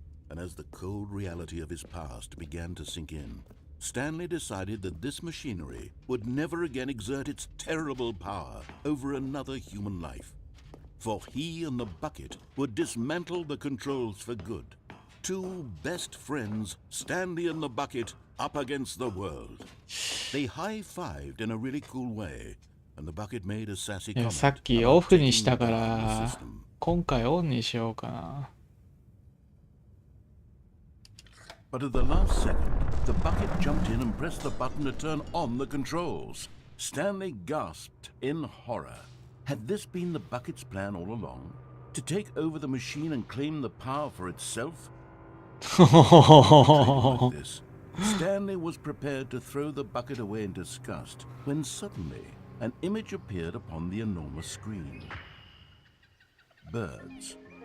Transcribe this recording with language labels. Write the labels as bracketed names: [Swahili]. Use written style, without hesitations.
[English] And as the cold reality of his past began to sink in, Stanley decided that this machinery would never again exert its terrible power over another human life. For he and the bucket would dismantle the controls for good. Two best friends, Stanley and the bucket, up against the world. They high-fived in a really cool way, and the bucket made a sassy comment. [Japanese] さっきオフにしたから、今回オンにしようかな。 [English] But at the last second, the bucket jumped in and pressed the button to turn on the controls. Stanley gasped in horror. Had this been the bucket's plan all along? To take over the machine and claim the power for itself? Like this, Stanley was prepared to throw the bucket away in disgust when suddenly an image appeared upon the enormous screen. Birds.